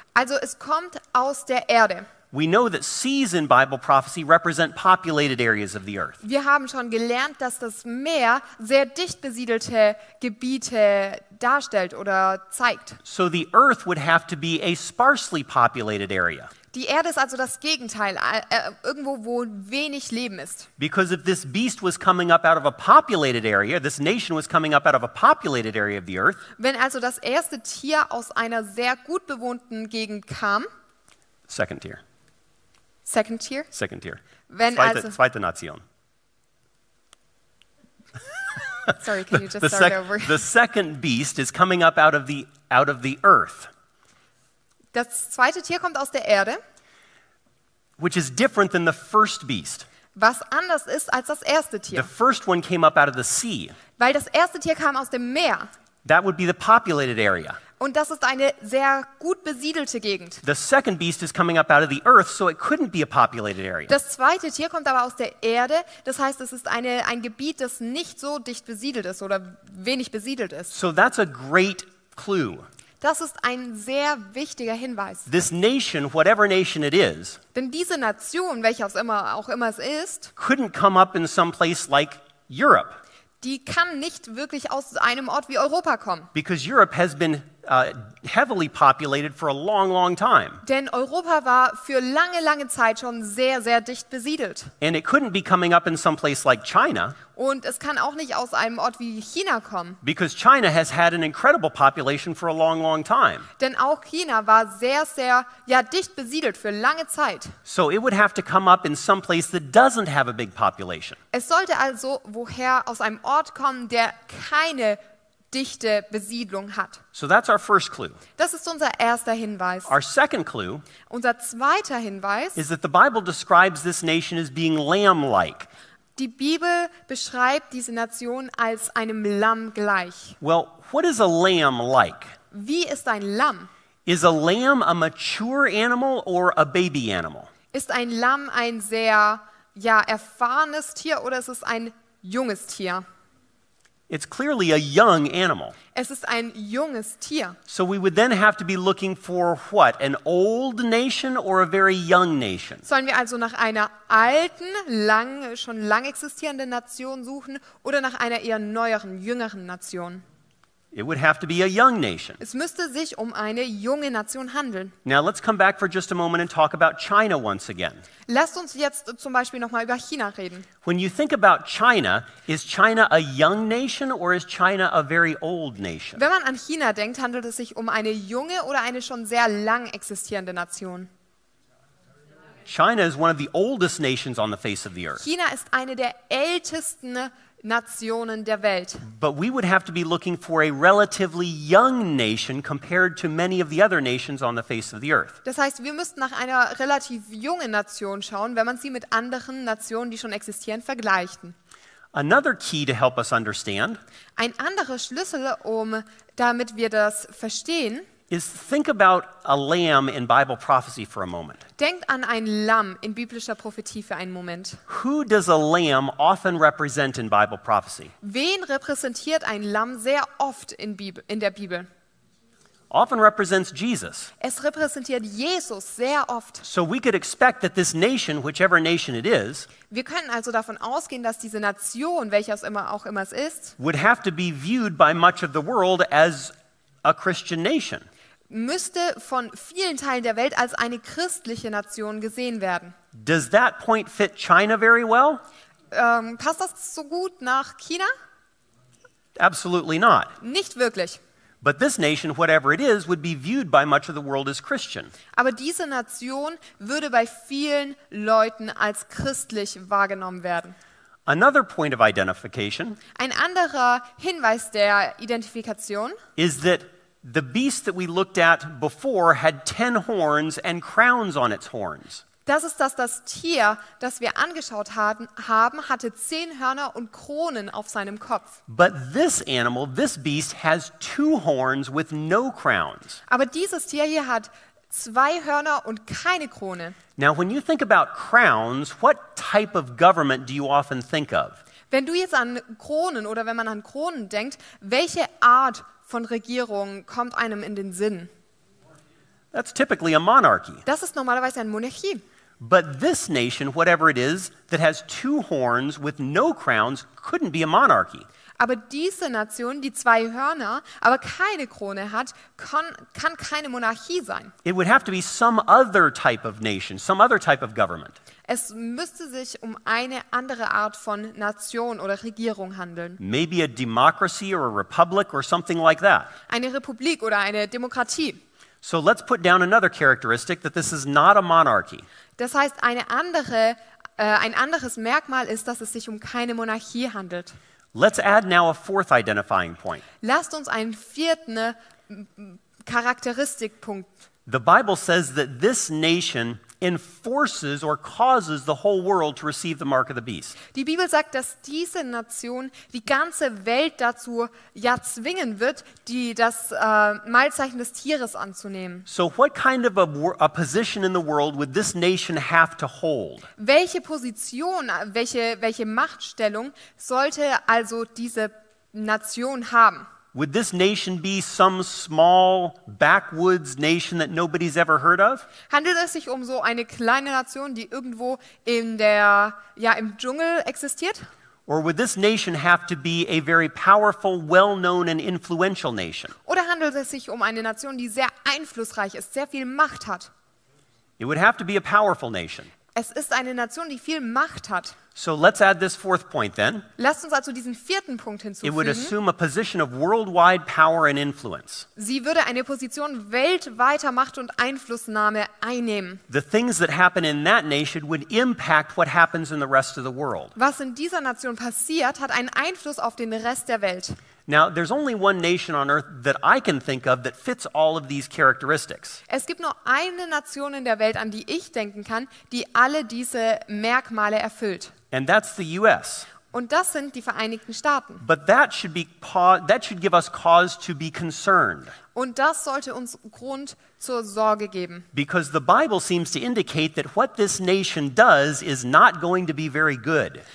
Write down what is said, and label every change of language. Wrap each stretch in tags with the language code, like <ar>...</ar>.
<de>Also es kommt aus der Erde.</de> <en>We know that seas in Bible prophecy represent populated areas of the earth.</en> <de>Wir haben schon gelernt, dass das Meer sehr dicht besiedelte Gebiete darstellt oder zeigt.</de> <en>So the earth would have to be a sparsely populated area.</en> <de>Die Erde ist also das Gegenteil, irgendwo, wo wenig Leben ist.</de> <en>Because if this beast was coming up out of a populated area, this nation was coming up out of a populated area of the earth.</en> <de>Wenn also das erste Tier aus einer sehr gut bewohnten Gegend kam,</de> <en>Second tier. Second Tier, Second tier.</en> <de>wenn Zweite Nation.</de> <en>Sorry, can you just start over? The second beast is coming up out of the earth.</en> <de>Das zweite Tier kommt aus der Erde,</de> <en>Which is different than the first beast.</en> <de>was anders ist als das erste</de> <en>The</en> <de>Tier.</de> <en>first one came up out of the sea.</en> <de>Weil das erste Tier kam aus dem Meer.</de> <en>That would be the populated area.</en> <de>Und das ist eine sehr gut besiedelte Gegend.</de> <en>The second beast is coming up out of the earth, so it couldn't be a populated area.</en> <de>Das zweite Tier kommt aber aus der Erde. Das heißt, es ist ein Gebiet, das nicht so dicht besiedelt ist oder wenig besiedelt ist.</de> <en>So that's a great clue.</en> <de>Das ist ein sehr wichtiger Hinweis.</de> <en>This nation, whatever nation it is,</en> <de>Denn diese Nation, welche auch immer es ist,</de> <en>couldn't come up in some place like Europe,</en> <de>die kann nicht wirklich aus einem Ort wie Europa kommen.</de> <en>because Europe has been heavily populated for a long, long time.</en> <de>Denn Europa war für lange, lange Zeit schon sehr, sehr dicht besiedelt.</de> <en>And it couldn't be coming up in some place like China,</en> <de>Und es kann auch nicht aus einem Ort wie China kommen.</de> <en>because China has had an incredible population for a long, long time.</en> <de>Denn auch China war sehr, sehr dicht besiedelt für lange Zeit.</de> <en>So it would have to come up in some place that doesn't have a big population.</en> <de>Es sollte also aus einem Ort kommen, der keine dichte Besiedlung hat.</de> <en>So that's our first clue.</en> <de>Das ist unser erster Hinweis.</de> <en>Our second clue</en> <de>Unser zweiter Hinweis:</de> <en>is that the Bible describes this nation as being lamb-like.</en> <de>Die Bibel beschreibt diese Nation als einem Lamm gleich.</de> <en>Well, what is a lamb like?</en> <de>Wie ist ein Lamm?</de> <en>Is a lamb a mature animal or a baby animal?</en> <de>Ist ein Lamm ein sehr erfahrenes Tier oder ist es ein junges Tier?</de> <en>It's clearly a young animal.</en> <de>Es ist ein junges Tier.</de> <en>So we would then have to be looking for what? An old nation or a very young nation?</en> <de>Sollen wir also nach einer alten, schon lang existierenden Nation suchen oder nach einer eher neueren, jüngeren Nation?</de> <en>It would have to be a young nation.</en> <de>Es müsste sich um eine junge Nation handeln.</de> <en>Now let's come back for just a moment and talk about China once again.</en> <de>Lasst uns jetzt zum Beispiel nochmal über China reden.</de> <en>When you think about China, is China a young nation or is China a very old nation?</en> <de>Wenn man an China denkt, handelt es sich um eine junge oder eine schon sehr lang existierende Nation?</de> <en>China is one of the oldest nations on the face of the earth.</en> <de>China ist eine der ältesten Nationen der Welt.</de> <en>But we would have to be looking for a relatively young nation compared to many of the other nations on the face of the earth.</en> <de>Das heißt, wir müssten nach einer relativ jungen Nation schauen, wenn man sie mit anderen Nationen, die schon existieren, vergleichen.</de> <en>Another key to help us understand</en> <de>Ein anderer Schlüssel, damit wir das verstehen,</de> <en>is think about a lamb in Bible prophecy for a moment.</en> <de>denkt an ein Lamm in biblischer Prophetie für einen Moment.</de> <en>Who does a lamb often represent in Bible prophecy?</en> <de>Wen repräsentiert ein Lamm sehr oft in der Bibel?</de> <en>Often represents Jesus.</en> <de>Es repräsentiert Jesus sehr oft.</de> <en>So we could expect that this nation, whichever nation it is,</en> <de>Wir können also davon ausgehen, dass diese Nation, welche auch immer es ist,</de> <en>would have to be viewed by much of the world as a Christian nation.</en> <de>müsste von vielen Teilen der Welt als eine christliche Nation gesehen werden.</de> <en>Does that point fit China very well?</en> <de>Passt das so gut nach China?</de> <en>Absolutely not.</en> <de>Nicht wirklich.</de> <en>But this nation, whatever it is, would be viewed by much of the world as Christian.</en> <de>Aber diese Nation würde bei vielen Leuten als christlich wahrgenommen werden.</de> <en>Another point of identification</en> <de>Ein anderer Hinweis der Identifikation</de> <en>is that the beast that we looked at before had 10 horns and crowns on its horns.</en> <de>das ist, dass das Tier, das wir angeschaut haben, hatte 10 Hörner und Kronen auf seinem Kopf.</de> <en>But this animal, this beast, has 2 horns with no crowns.</en> <de>Aber dieses Tier hier hat 2 Hörner und keine Krone.</de> <en>Now, when you think about crowns, what type of government do you often think of?</en> <de>Wenn du jetzt an Kronen oder wenn man an Kronen denkt, welche Art von Regierung kommt einem in den Sinn?</de> <en>That's typically a monarchy.</en> <de>Das ist normalerweise eine Monarchie.</de> <en>But this nation, whatever it is, that has 2 horns with no crowns, couldn't be a monarchy.</en> <de>Aber diese Nation, die 2 Hörner, aber keine Krone hat, kann keine Monarchie sein.</de> <en>It would have to be some other type of nation, some other type of government.</en> <de>Es müsste sich um eine andere Art von Nation oder Regierung handeln.</de> <en>Maybe a democracy or a republic or something like that.</en> <de>Eine Republik oder eine Demokratie.</de> <en>So let's put down another characteristic that this is not a monarchy.</en> <de>Das heißt, ein anderes Merkmal ist, dass es sich um keine Monarchie handelt.</de> <en>Let's add now a 4th identifying point.</en> <de>Lasst uns einen 4. Charakteristikpunkt.</de> <en>The Bible says that this nation enforces or causes the whole world to receive the mark of the beast.</en> <de>Die Bibel sagt, dass diese Nation die ganze Welt dazu zwingen wird, das Mahlzeichen des Tieres anzunehmen.</de> <en>So what kind of a position in the world would this nation have to hold?</en> <de>Welche Position, welche Machtstellung sollte also diese Nation haben?</de> <en>Would this nation be some small backwoods nation that nobody's ever heard of?</en> <de>Handelt es sich um so eine kleine Nation, die irgendwo im Dschungel existiert?</de> <en>Or would this nation have to be a very powerful, well-known and influential nation?</en> <de>Oder handelt es sich um eine Nation, die sehr einflussreich ist, sehr viel Macht hat?</de> <en>It would have to be a powerful nation.</en> <de>Es ist eine Nation, die viel Macht hat.</de> <en>So let's add this 4th point then.</en> <de>Lasst uns also diesen 4. Punkt</de> <en>It would</en> <de>hinzufügen.</de> <en>assume a position of worldwide power and influence.</en> <de>Sie würde eine Position weltweiter Macht und Einflussnahme einnehmen.</de> <en>The things that happen in that nation would impact what happens in the rest of the world.</en> <de>Was in dieser Nation passiert, hat einen Einfluss auf den Rest der Welt.</de> <en>Now, there's only one nation on earth that I can think of that fits all of these characteristics.</en> <de>Es gibt nur eine Nation in der Welt, an die ich denken kann, die alle diese Merkmale erfüllt.</de> <en>And that's the US.</en> <de>Und das sind die Vereinigten Staaten.</de> <en>But that should give us cause to be concerned.</en> <de>Und das sollte uns Grund zur Sorge geben.</de> <en>Because the Bible seems to indicate that what this nation does is not going to be very good.</en>